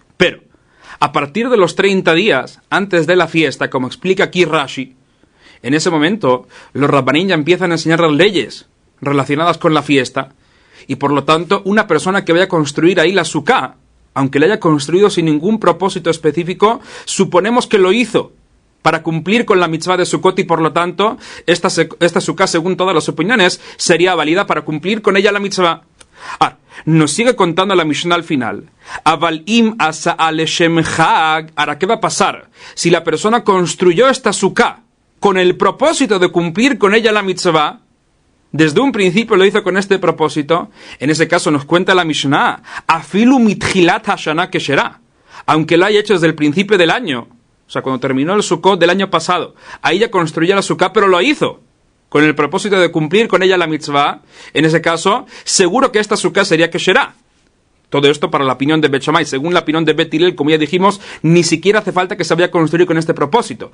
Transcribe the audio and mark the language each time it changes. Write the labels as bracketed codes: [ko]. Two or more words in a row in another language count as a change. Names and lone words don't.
[es] Pero, a partir de los 30 días antes de la fiesta, como explica aquí Rashi, en ese momento los rabbanín ya empiezan a enseñar las leyes relacionadas con la fiesta, y por lo tanto una persona que vaya a construir ahí la Sukkah, aunque la haya construido sin ningún propósito específico, suponemos que lo hizo para cumplir con la mitzvah de Sukkot, y por lo tanto esta Sukkah, según todas las opiniones, sería válida para cumplir con ella la mitzvah. Nos sigue contando la Mishnah al final. [he] אבל אם עשאה לשם חג. [es] Ahora, ¿qué va a pasar si la persona construyó esta Sukkah con el propósito de cumplir con ella la mitzvah? Desde un principio lo hizo con este propósito. En ese caso nos cuenta la Mishnah, [he] אפילו מתחילת השנה כשרה, [es] aunque lo haya hecho desde el principio del año, o sea, cuando terminó el Sukkot del año pasado, ahí ya construyó la Sukkah, pero lo hizo con el propósito de cumplir con ella la mitzvah. En ese caso, seguro que esta Sukkah sería kesherá. Todo esto para la opinión de Bet Shammai. Según la opinión de Bet Hillel, como ya dijimos, ni siquiera hace falta que se vaya a construir con este propósito.